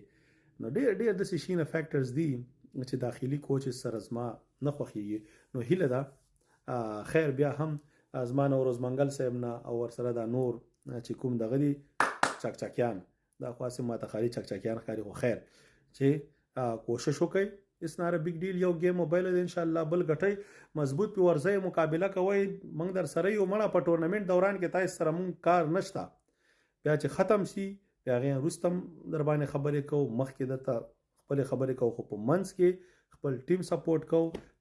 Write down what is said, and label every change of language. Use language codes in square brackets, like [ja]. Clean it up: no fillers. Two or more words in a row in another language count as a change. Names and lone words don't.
[ps] نو ډېر داسې شینه فیکټرز دي چې داخلي کوچز سره زما نه خوښېږي. نو هیله ده خیر بیا هم زما نه ورځمنګل صاحب نه او ورسره دا نور چې کوم دغه دي چکچکیان، دا خو هسې ماته خالي چکچکیان ښکاري. خو خیر چې کوشش وکړئ. [en] It's not a big deal. [ps] یو گیم موبایل دی انشاءالله بل ګټئ، مضبوط پې ورځئ، مقابله کوئ. موږ در سره یو مړه په ټورنمنټ دوران کې تاسو سره موږ کار نشته. بیا چې ختم شي بیا هغې وروسته هم در باندې خبرې کوو، مخکې درته خپلې خبرې کوو، خو په منځ کې خپل ټیم سپورټ کوو.